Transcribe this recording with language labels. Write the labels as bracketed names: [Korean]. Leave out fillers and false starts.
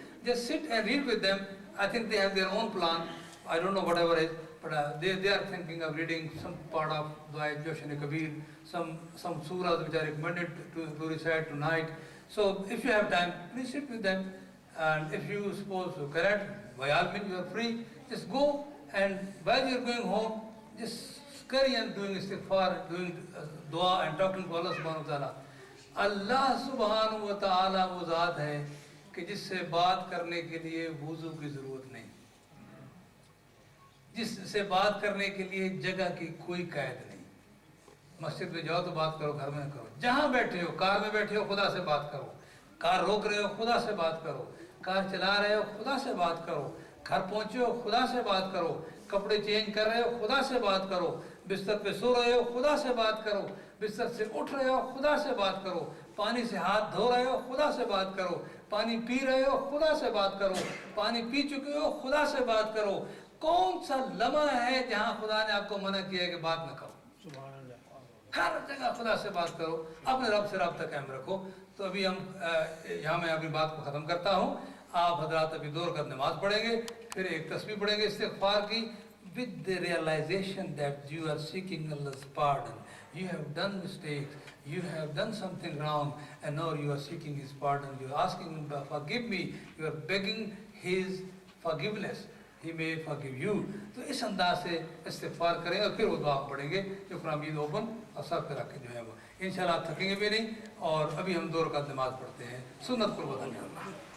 [English] Just sit and read with them. I think they have their own plan. I don't know whatever it is, but they are thinking of reading some part of Dua Joshan Kabir, some surahs which are recommended to recite tonight. So if you have time, please sit with them. And if you suppose to correct, by all means you are free. Just go, and while you are going home, just carry on doing istighfar, doing dua and talking to Allah subhanahu wa ta'ala. [Urdu] Allah subhanahu wa ta'ala وہ ذات ہے کہ جس سے بات کرنے کے لیے وضو کی ضرورت نہیں, جس سے بات کرنے کے لیے جگہ کی کوئی قید نہیں. مسجد میں جاؤ تو بات کرو, گھر میں کرو, جہاں بیٹھے ہو, کار میں بیٹھے ہو خدا سے بات کرو, کار روک رہے ہو خدا سے بات کرو, کار چلا رہے ہو خدا سے بات کرو, گھر پہنچے ہو خدا سے بات کرو, کپڑے چینج کر رہے ہو خدا سے بات کرو, بستر پہ سو رہے ہو خدا سے بات کرو, بستر سے اٹھ رہے ہو خدا سے بات کرو, پانی سے ہاتھ دھو رہے ہو خدا سے بات کرو, پانی پی رہے ہو خدا سے بات کرو, پانی پی چکے ہو خدا سے بات کرو. کون سا لمحہ ہے جہاں خدا نے آپ کو منع کیا ہے کہ بات نہ کرو؟ ہر جگہ خدا سے بات کرو, اپنے رب سے رابطہ قائم رکھو. تو ابھی ہم یہاں میں اپنی بات کو ختم کرتا ہوں. آپ حضرات ابھی 2 رکعت نماز پڑھیں گے, پھر ایک تسبیح پڑھیں گے استغفار کی, [English] with the realization that you are seeking Allah's pardon. You have done mistakes, you have done something wrong, and now you are seeking His pardon. You are asking Him, forgive me. You are begging His forgiveness. He may forgive you. [Urdu] تو اس انداز سے استغفار کریں اور پھر وہ دعا پڑھیں گے جو قرآن مجید اوپن اور سر پہ رکھ کے جو ہے وہ انشاءاللہ آپ تھکیں گے بھی نہیں. اور ابھی ہم 2 رکعت نماز پڑھتے ہیں سنت قربت اللہ.